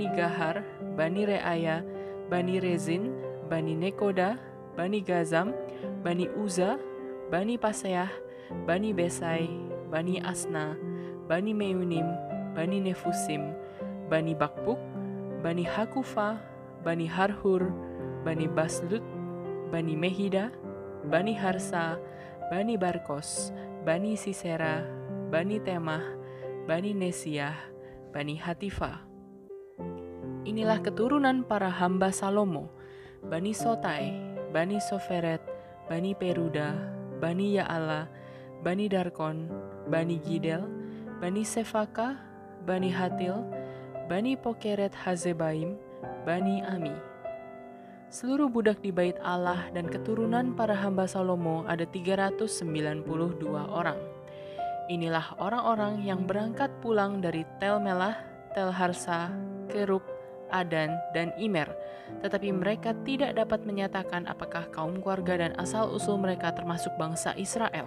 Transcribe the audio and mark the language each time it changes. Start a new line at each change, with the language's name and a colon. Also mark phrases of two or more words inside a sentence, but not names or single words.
Indonesian: Gahar, Bani Reaya, Bani Rezin, Bani Nekoda, Bani Gazam, Bani Uza, Bani Paseah, Bani Besai, Bani Asna, Bani Meunim, Bani Nefusim, Bani Bakbuk, Bani Hakufa, Bani Harhur, Bani Baslut, Bani Mehida, Bani Harsa, Bani Barkos, Bani Sisera, Bani Temah, Bani Nesiah, Bani Hatifa. Inilah keturunan para hamba Salomo, Bani Sotai, Bani Soferet, Bani Peruda, Bani Yaala, Bani Darkon, Bani Gidel, Bani Sefaka, Bani Hatil, Bani Pokeret Hazebaim, Bani Ami. Seluruh budak di bait Allah dan keturunan para hamba Salomo ada 392 orang. Inilah orang-orang yang berangkat pulang dari Tel Melah, Tel Harsa, Kerub, Adan, dan Imer, tetapi mereka tidak dapat menyatakan apakah kaum keluarga dan asal-usul mereka termasuk bangsa Israel.